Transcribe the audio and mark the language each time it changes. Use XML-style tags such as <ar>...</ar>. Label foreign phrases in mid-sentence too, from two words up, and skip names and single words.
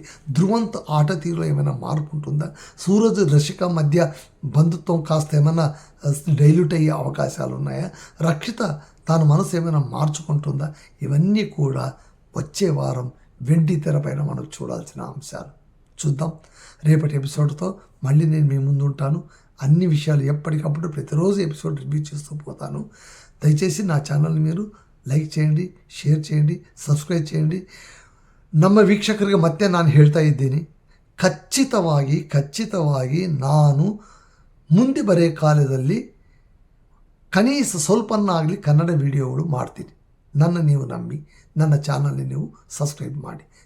<te>ధ్రువంత్ ఆట తీరులో ఏమైనా మార్పు ఉంటుందా, సూరజ్ రషిక మధ్య బంధుత్వం కాస్త ఏమైనా డైల్యూట్ అయ్యే అవకాశాలు ఉన్నాయా, రక్షిత తన మనసు ఏమైనా మార్చుకుంటుందా, ఇవన్నీ కూడా వచ్చే వారం వెండి తెరపైన మనకు చూడాల్సిన అంశాలు. చూద్దాం. రేపటి ఎపిసోడ్తో మళ్ళీ నేను మీ ముందు ఉంటాను. అన్ని విషయాలు ఎప్పటికప్పుడు ప్రతిరోజు ఎపిసోడ్ రివ్యూ చేస్తూ పోతాను. దయచేసి నా ఛానల్ని మీరు ಲೈಕ್ చేయండి, ಶೇರ್ చేయండి, ಸಬ್ಸ್ಕ್ರೈಬ್ చేయండి.</te> <kn>ನಮ್ಮ ವೀಕ್ಷಕರಿಗೆ ಮತ್ತೆ ನಾನು ಹೇಳ್ತಾ ಇದ್ದೀನಿ, ಖಚಿತವಾಗಿ ನಾನು ಮುಂದೆ ಬರೋ ಕಾಲದಲ್ಲಿ ಕನೀಸ ಸ್ವಲ್ಪನಾಗಲಿ ಕನ್ನಡ ವಿಡಿಯೋಗಳು ಮಾಡ್ತೀನಿ. ನನ್ನ ನೀವು ನಂಬಿ ನನ್ನ ಚಾನಲ್ని ನೀವು ಸಬ್ಸ್ಕ್ರೈಬ್ ಮಾಡಿ.</kn>